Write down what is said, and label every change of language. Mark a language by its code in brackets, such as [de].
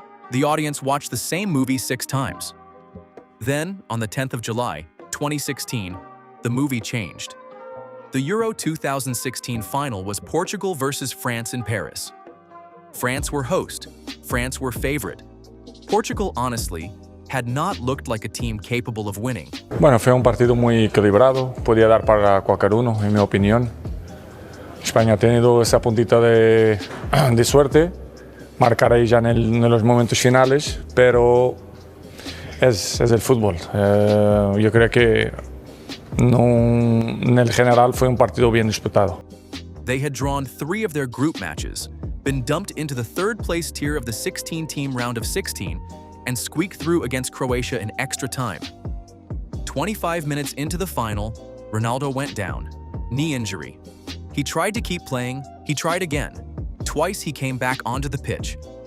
[en] The audience watched the same movie 6 times. Then, on the 10th of July, 2016, the movie changed. The Euro 2016 final was Portugal versus France in Paris. France were host, France were favorite. Portugal, honestly, had not looked like a team capable of winning. [es] Bueno, fue un partido muy equilibrado, podía dar para cualquier uno, en mi opinión. España ha tenido esa puntita de suerte, marcar ahí ya en los momentos finales, pero es el fútbol. Yo creo que en el general fue un partido bien disputado. [en] They had drawn 3 of their group matches, been dumped into the third-place tier of the 16-team round of 16, and squeaked through against Croatia in extra time. 25 minutes into the final, Ronaldo went down. Knee injury. He tried to keep playing, he tried again. Twice he came back onto the pitch.